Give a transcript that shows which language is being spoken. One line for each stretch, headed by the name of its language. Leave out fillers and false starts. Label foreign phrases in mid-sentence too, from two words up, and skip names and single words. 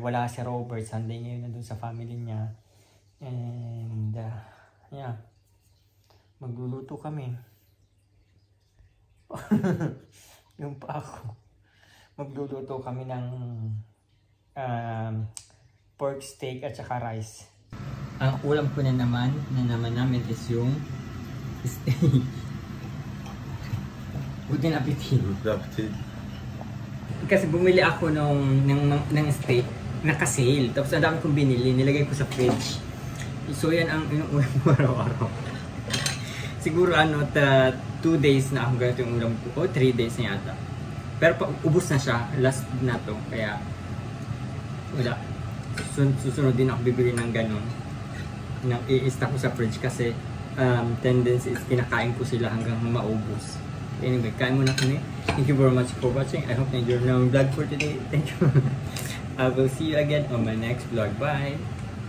Filipino: Wala si Robert, Sunday ngayon nandun sa family niya.
English: And yeah,
Filipino: magluluto kami. Yung pa ako. Magluluto kami ng pork steak at saka rice. Ang ulam ko na naman namin is yung steak.
German: Guten appetit. Guten appetit.
Filipino: Kasi bumili ako ng steak, naka-sale. Tapos ang dami kong binili, nilagay ko sa fridge. So yan ang ulam ko araw-araw. Siguro 2 days na ako ganito yung ulam ko. O 3 days na yata. Pero ubus na siya, last na to. Kaya wala. Susunod din ako bibili ng ganon. I-stock ko sa fridge kasi tendency is kinakain ko sila hanggang maubos. Anyway, kain muna kami.
English: Thank you very much for watching. I hope na enjoy your vlog for today. Thank you. I will see you again on my next vlog. Bye!